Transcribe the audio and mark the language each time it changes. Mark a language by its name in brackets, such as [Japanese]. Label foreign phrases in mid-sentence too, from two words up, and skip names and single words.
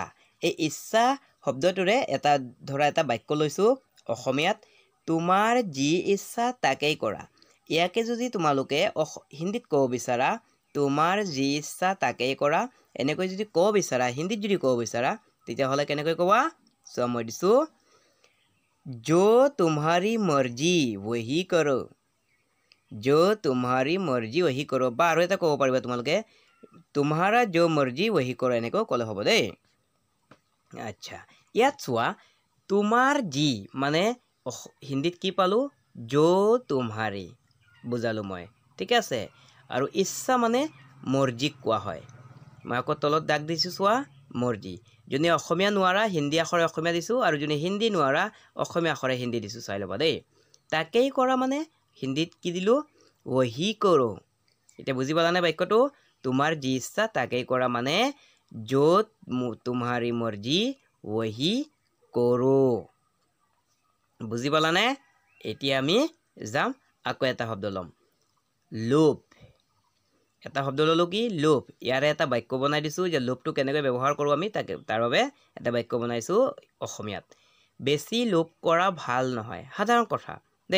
[Assamese] এই ইচ্ছা শব্দটোৰে এটা বাক্য লৈছোঁ অসমীয়াত। তোমাৰ যি ইচ্ছা তাকেই কৰা। ইয়াকে যদি তোমালোকে হিন্দীত ক'ব বিচাৰা, তোমাৰ যি ইচ্ছা তাকেই কৰা, এনেকৈ যদি ক'ব বিচাৰা, হিন্দীত যদি ক'ব বিচাৰা, তেতিয়াহ'লে কেনেকৈ ক'বা? চোৱা, মই দিছোঁ [Hindi] जो तुम्हारी मर्जी वही करो। जो तुम्हारी मर्जी वही करो। [Assamese] বা আৰু এটা ক'ব পাৰিবা তোমালোকে, [Hindi] तुम्हारा जो मर्जी वही करो, [Assamese] এনেকৈ ক'লে হ'ব দেই। আচ্ছা, ইয়াত চোৱা, তোমাৰ যি মানে হিন্দীত কি পালোঁ? [Hindi] जो तुम्हारी [Assamese] বুজালোঁ মই, ঠিক আছে। আৰু ইচ্ছা মানে মৰ্জিক কোৱা হয়। মই আকৌ তলত দাগ দিছোঁ, চোৱা, মৰ্জি। যোনে অসমীয়া নোৱাৰা হিন্দী আখৰে অসমীয়া দিছোঁ, আৰু যোনে হিন্দী নোৱাৰা অসমীয়া আখৰে হিন্দী দিছোঁ, চাই ল'বা দেই। তাকেই কৰা মানে হিন্দীত কি দিলোঁ? [Hindi] वही करो। [Assamese] এতিয়া বুজি পালানে বাক্যটো? তোমাৰ যি ইচ্ছা তাকেই কৰা মানে [Hindi] जो तुम्हारी मर्जी वही करो। [Assamese] বুজি পালানে? এতিয়া আমি যাম, আকৌ এটা শব্দ ল'ম, লোভ। এটা শব্দ ল'লোঁ, কি লোভ। ইয়াৰে এটা বাক্য বনাই দিছোঁ যে লোভটো কেনেকৈ ব্যৱহাৰ কৰোঁ আমি, তাৰ বাবে এটা বাক্য বনাইছোঁ অসমীয়াত। বেছি লোভ কৰা ভাল নহয়, সাধাৰণ কথা দেই।